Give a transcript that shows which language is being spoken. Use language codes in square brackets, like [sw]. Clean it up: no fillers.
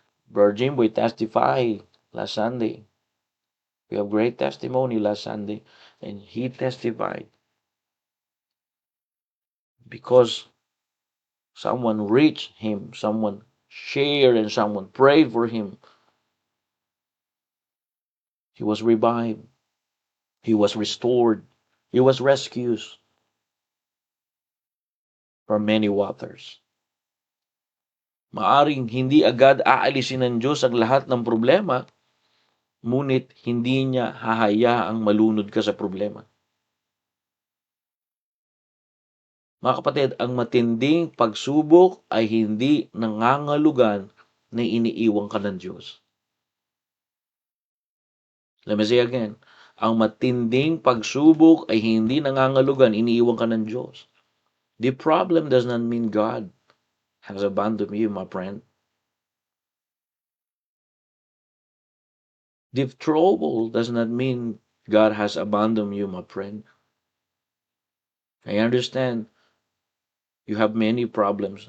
[en] Brother Jim, we testify last Sunday. We have great testimony last Sunday, and he testified because someone reached him, someone shared, and someone prayed for him. He was revived. He was restored. He was rescued from many waters. [tl] Maaring hindi agad aalisin ng Diyos ang lahat ng problema, ngunit hindi niya hahayaang malunod ka sa problema. Mga kapatid, ang matinding pagsubok ay hindi nangangalugan na iniiwan ka ng Diyos. [en] Let me say again, [tl] ang matinding pagsubok ay hindi nangangalugan, iniiwan ka ng Diyos. [en] The problem does not mean God has abandoned you, my friend. The trouble does not mean God has abandoned you, my friend. I understand you have many problems.